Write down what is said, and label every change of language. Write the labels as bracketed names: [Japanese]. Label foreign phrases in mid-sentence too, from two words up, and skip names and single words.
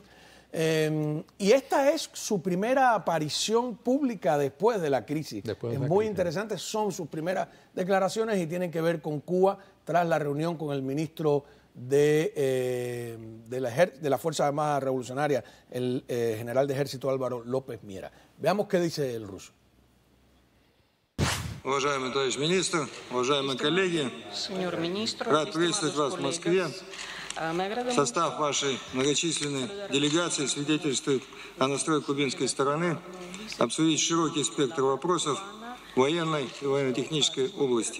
[Spanish] Y esta es su primera aparición pública después de la crisis. Es muy interesante, son sus primeras declaraciones y tienen que ver con Cuba tras la reunión con el ministro de la Fuerza Armada Revolucionaria, el general de Ejército Álvaro López Miera. Veamos qué dice el ruso. [Russian] Уважаемый товарищ министр, уважаемые коллеги, рад приветствовать вас в Москве. Состав вашей многочисленной делегации свидетельствует о настрое кубинской стороны обсудить широкий спектр вопросов в военной и военно-технической области.